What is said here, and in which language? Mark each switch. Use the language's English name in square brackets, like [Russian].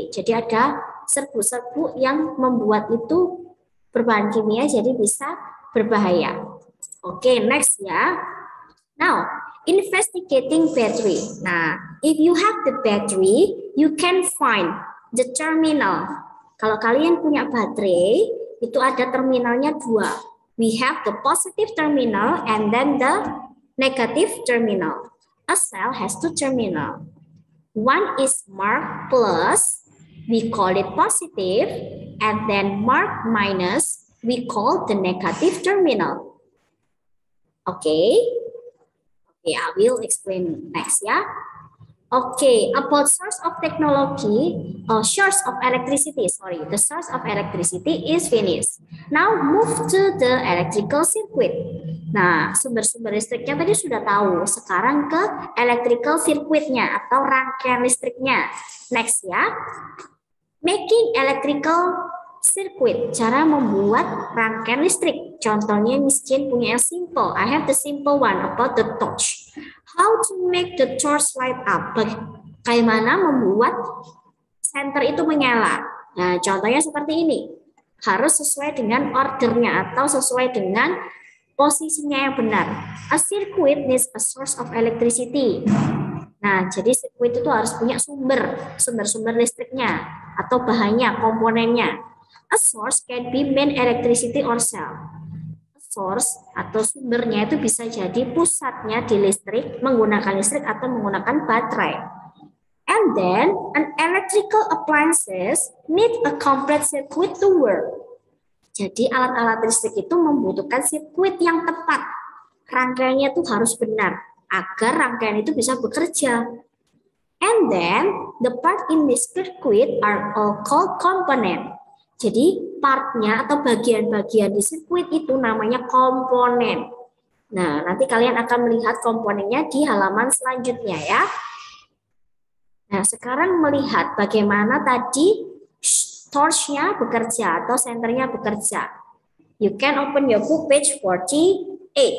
[Indonesian] Jadi ada serbu-serbu yang membuat itu berbahan kimia, jadi bisa berbahaya. Oke, next ya. [English] Now, investigating battery. Nah, if you have the battery, you can find the terminal. [Indonesian] Kalau kalian punya baterai, itu ada terminalnya dua. [English] We have the positive terminal and then the negative terminal. A cell has two terminals. One is marked plus, we call it positive, and then marked minus, we call the negative terminal. Okay, I will explain next ya. Okay, about source of technology, source of electricity, the source of electricity is finished. Now move to the electrical circuit. [Indonesian] Nah, sumber-sumber listriknya tadi sudah tahu, sekarang ke electrical circuitnya atau rangkaian listriknya. Next ya, [English] making electrical circuit, [Indonesian] cara membuat rangkaian listrik. Contohnya Miss Jin punya yang simple. [English] I have the simple one about the torch. How to make the torch light up? [Indonesian] Bagaimana membuat senter itu menyala? Nah, contohnya seperti ini. Harus sesuai dengan ordernya atau sesuai dengan posisinya yang benar. [English] A circuit needs a source of electricity. [Indonesian] Nah, jadi sirkuit itu harus punya sumber listriknya atau bahannya, komponennya. [English] A source can be main electricity or cell. [Indonesian] Source atau sumbernya itu bisa jadi pusatnya di listrik, menggunakan listrik atau menggunakan baterai. [English] And then an electrical appliances need a complete circuit to work. [Indonesian] Jadi alat-alat listrik itu membutuhkan sirkuit yang tepat. Rangkaiannya itu harus benar agar rangkaian itu bisa bekerja. [English] And then the part in this circuit are all called component. [Indonesian] Jadi partnya atau bagian-bagian di sirkuit itu namanya komponen. Nah, nanti kalian akan melihat komponennya di halaman selanjutnya ya. Nah, sekarang melihat bagaimana tadi torch-nya bekerja atau senternya bekerja. [English] You can open your book page 48.